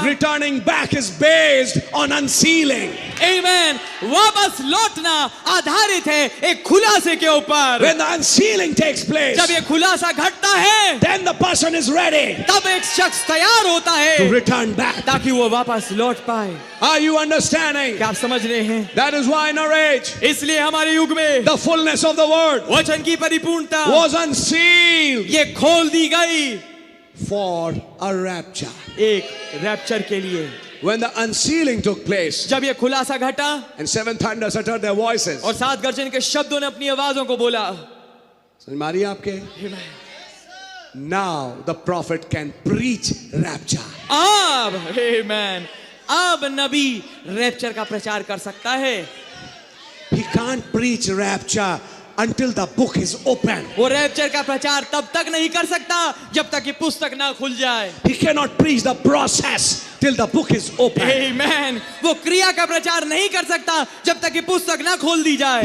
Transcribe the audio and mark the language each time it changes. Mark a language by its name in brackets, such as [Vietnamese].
[English] returning back is based on unsealing. Amen. [Hindi] वापस लौटना आधारित है एक खुलासे के ऊपर. [English] When the unsealing takes place, [Hindi] जब ये खुलासा घटता है, [English] then the a person is ready [Hindi] तब एक शख्स तैयार होता [English] to [Hindi] है [English] return back. [Hindi] ताकि वो वापस लौट पाए। [English] Are you understanding? [Hindi] क्या आप समझ रहे हैं? [English] That is why in our age, [Hindi] इसलिए हमारे युग में [English] the fullness of the word [Hindi] वचन की परिपूर्णता [English] was unsealed [Hindi] ये खोल दी गई [English] for a rapture. [Hindi] एक रैप्चर के लिए। [English] When the unsealing took place [Hindi] जब ये खुलासा घटा [English] and seven thunders uttered their voices. [Hindi] और सात गर्जन के शब्दों ने अपनी आवाजों को बोला, समझ में आ रही है आपके? [English] Now the prophet can preach rapture. [Hindi] अब आमेन, अब नबी रैप्चर का प्रचार कर सकता है। [English] He can't preach rapture until the book is open. [Hindi] वो रैप्चर का प्रचार तब तक नहीं कर सकता जब तक ये पुस्तक ना खुल जाए। [English] He cannot preach the process till the book is open. [Hindi] आमेन, वो क्रिया का प्रचार नहीं कर सकता जब तक ये पुस्तक ना खोल दी जाए।